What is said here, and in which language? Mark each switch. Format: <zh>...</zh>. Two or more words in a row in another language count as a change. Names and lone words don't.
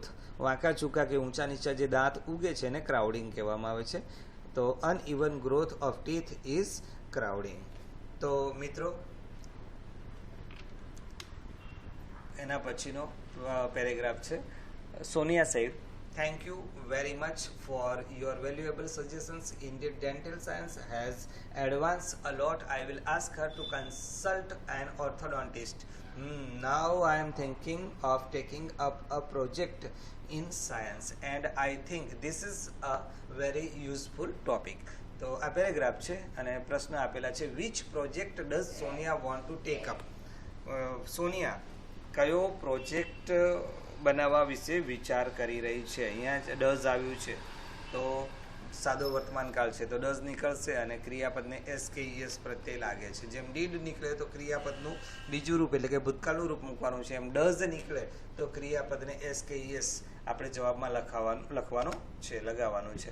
<gu>વાંકા ચૂકા કે ઊંચા નીચા જે દાંત ઉગે છે એને ક્રાઉડિંગ કહેવામાં આવે છે.</gu> <en>તો uneven growth of teeth is crowding.</en> <gu>તો મિત્રો એના પછીનો પેરેગ્રાફ છે સોનિયા સેડ</gu> <en>thank you very much for your valuable suggestions. Indeed, dental science has advanced a lot. I will ask her to consult an orthodontist. Now I am thinking of taking up a project in science and I think this is a very useful topic.</en> <gu>તો આ પેરેગ્રાફ છે અને પ્રશ્ન આપેલા છે</gu> <en>which project does Sonia want to take up.</en> <gu>સોનિયા કયો પ્રોજેક્ટ બનાવવા વિશે વિચાર કરી રહી છે? અહીંયા ડઝ આવ્યું છે તો સાદો વર્તમાનકાળ છે તો ડઝ નીકળશે અને ક્રિયાપદને SKES પ્રત્યય લાગે છે. જેમ ડીડ નીકળે તો ક્રિયાપદનું બીજું રૂપ એટલે કે ભૂતકાળનું રૂપ મૂકવાનું છે, એમ ડઝ નીકળે તો ક્રિયાપદને SKES આપણે જવાબમાં લખવાનું છે, લગાવવાનું છે.</gu>